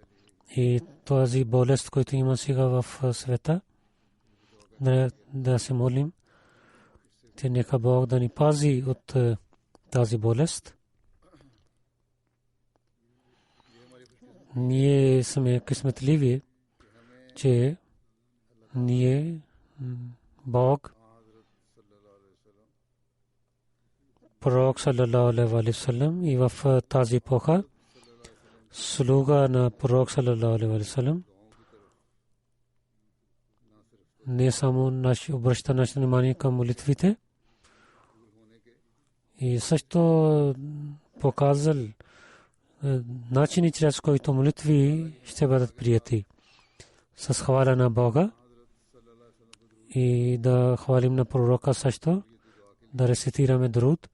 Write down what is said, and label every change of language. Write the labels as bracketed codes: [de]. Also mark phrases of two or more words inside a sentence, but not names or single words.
[bg] И тази болест, който има сега в света, да се молим, че нека Бог да ни пази от тази болест. Ние сме късметливи, че ние Бог, пророк [ar] صلى الله عليه وسلم, [bg] и в тази епоха слуга на пророк [ar] صلى الله عليه وسلم [bg] не само обръща нашето внимание към молитвите и също показал начини, чрез които молитви ще бъдат прияти с хваля на Бога и да хвалим на пророка също, да рецитираме дуруд.